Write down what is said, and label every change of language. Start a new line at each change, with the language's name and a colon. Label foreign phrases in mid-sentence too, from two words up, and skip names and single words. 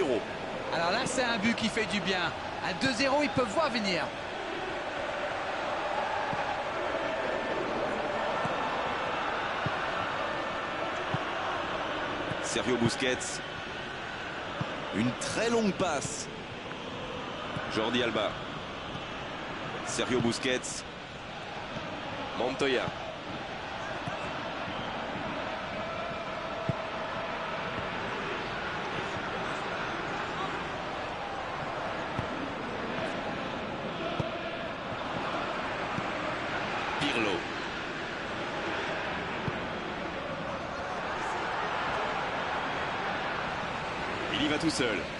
French: Alors là, c'est un but qui fait du bien. À 2-0, ils peuvent voir venir. Sergio Busquets. Une très longue passe. Jordi Alba. Sergio Busquets. Montoya. Pirlo. Il y va tout seul.